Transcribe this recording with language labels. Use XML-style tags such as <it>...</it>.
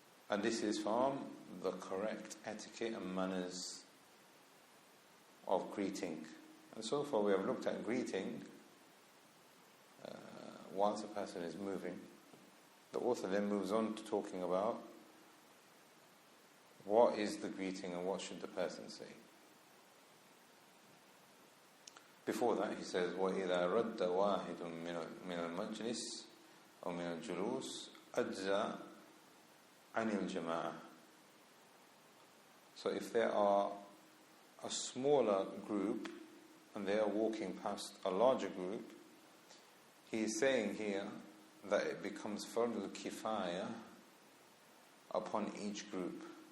<en>And this is from the correct etiquette and manners of greeting. And so far we have looked at greeting whilst a person is moving. The author then moves on to talking about what is the greeting and what should the person say. Before that he says,</en> <ar>وَإِذَا رَدَّ وَاحِدٌ مِنَ الْمَجْلِسِ أو من الجلوس أجزى عن الجماعة.</ar> <en>So if there are a smaller group and they are walking past a larger group, he is saying here that it becomes fard al-kifaya upon each group.</en>